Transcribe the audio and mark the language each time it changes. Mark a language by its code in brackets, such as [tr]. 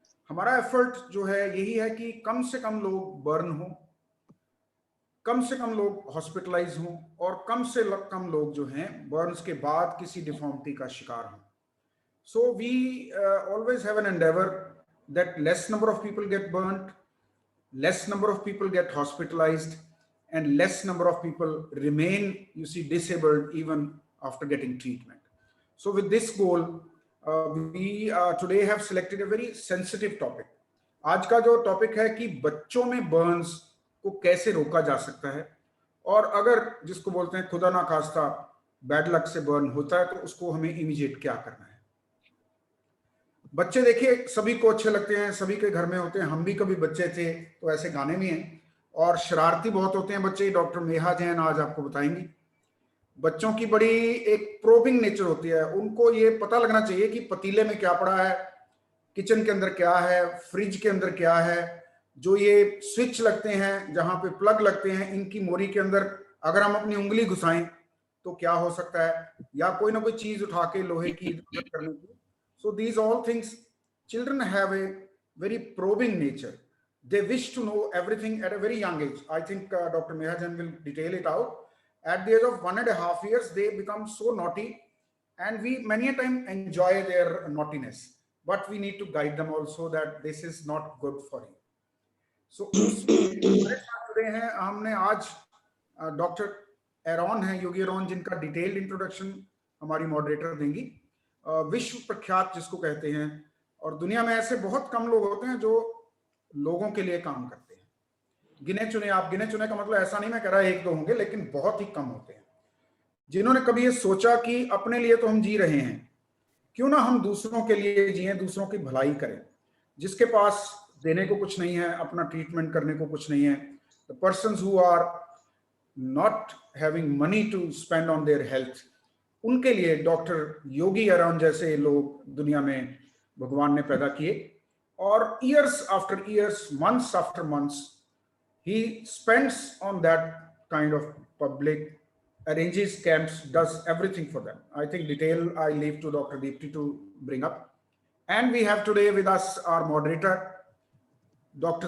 [hi] हमारा एफर्ट जो है यही है कि कम से कम लोग बर्न हो, कम से कम लोग हॉस्पिटलाइज हों और कम से कम लोग जो हैं बर्न्स के बाद किसी डिफॉर्मिटी का शिकार हों। [en] So we always have an endeavour that less number of people get burned, less number of people get hospitalised and less number of people remain, you see, disabled even after getting treatment. So with this goal, we today have selected a very sensitive topic. [hi] आज का जो topic है कि बच्चों में Burns को कैसे रोका जा सकता है, और अगर जिसको बोलते हैं खुदा ना खास्ता बैड लक से बर्न होता है तो उसको हमें इमीडिएट क्या करना है। बच्चे देखिए सभी को अच्छे लगते हैं, सभी के घर में होते हैं, हम भी कभी बच्चे थे तो ऐसे गाने भी हैं, और शरारती बहुत होते हैं बच्चे। डॉक्टर नेहा जैन आज आपको बताएंगी। बच्चों की बड़ी एक प्रोबिंग नेचर होती है, उनको ये पता लगना चाहिए कि पतीले में क्या पड़ा है, किचन के अंदर क्या है, फ्रिज के अंदर क्या है, जो ये स्विच लगते हैं, जहां पे प्लग लगते हैं, इनकी मोरी के अंदर अगर हम अपनी उंगली घुसाएं तो क्या हो सकता है, या कोई ना कोई चीज उठा के लोहे की इधर उधर करने की. [en] So these all things, children have a very probing nature. They wish to know everything at a very young age. I think Dr. Mehajan will detail it out. At the age of 1.5 years, they become so naughty, and we many a time enjoy their naughtiness. But we need to guide them also that this is not good for you. [hi] So हमारे साथ जुड़े हैं हमने आज doctor Aaron हैं, योगी Aaron, जिनका detailed introduction हमारी moderator देंगी. विश्व प्रख्यात जिसको कहते हैं, और दुनिया में ऐसे बहुत कम लोग होते हैं जो लोगों के लिए काम करते हैं. गिने चुने, आप गिने चुने का मतलब ऐसा नहीं मैं कह रहा एक दो होंगे, लेकिन बहुत ही कम होते हैं जिन्होंने कभी ये सोचा कि अपने लिए तो हम जी रहे हैं, क्यों ना हम दूसरों के लिए जिए, दूसरों की भलाई करें. जिसके पास देने को कुछ नहीं है, अपना ट्रीटमेंट करने को कुछ नहीं है, [en] the persons who are not having money to spend on their health, [hi] उनके लिए डॉक्टर योगी एरॉन जैसे लोग दुनिया में भगवान ने पैदा किए. [en] और years after years, months after months, he spends on that kind of public, arranges camps, does everything for them. I think detail I leave to Dr. Deepti to bring up. And we have today with us our moderator, Dr.